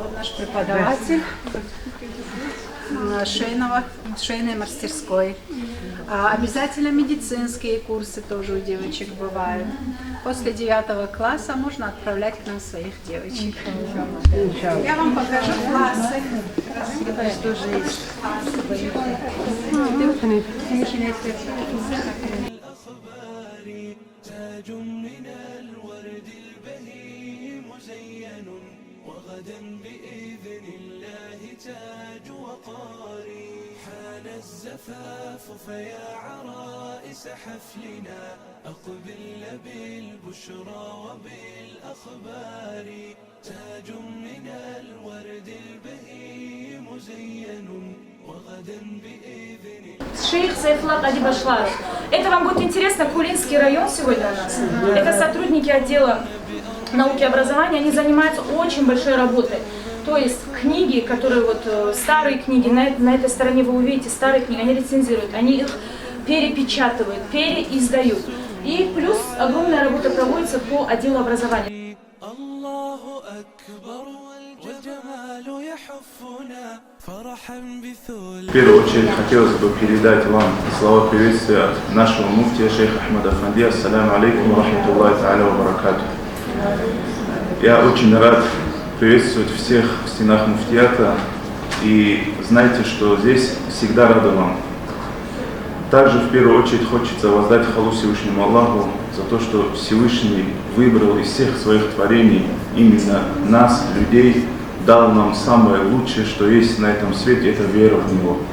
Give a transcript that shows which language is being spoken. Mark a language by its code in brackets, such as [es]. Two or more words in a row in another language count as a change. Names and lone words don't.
[ru] Вот наш преподаватель швейной мастерской. Обязательно медицинские курсы тоже у девочек бывают. После 9 класса можно отправлять к нам своих девочек. Я вам покажу классы. Тоже есть. [ar] تاج من الورد البهي مزين وغدا بإذن الله تاج وقار حان الزفاف فيا عرائس حفلنا أقبل بالبشرى وبالأخبار تاج من الورد البهي مزين وغدا بإذن [ru] Шейх Сайфуллах Адибашларов. Это вам будет интересно, Кулинский район сегодня у нас. Это сотрудники отдела науки и образования, они занимаются очень большой работой. То есть книги, которые вот старые книги, на этой стороне вы увидите старые книги, они рецензируют, они их перепечатывают, переиздают. И плюс огромная работа проводится по отделу образования. В первую очередь хотелось бы передать вам слова приветствия от нашего муфтия шейха Ахмада Афанди. [ar] السلام عليكم ورحمة الله تعالى وبركاته. [ru] Я очень рад приветствовать всех в стенах муфтията и знайте, что здесь всегда рады вам. Также в первую очередь хочется воздать хвалу Всевышнему Аллаху за то, что Всевышний выбрал из всех своих творений именно нас, людей, дал нам самое лучшее, что есть на этом свете, это вера в Него.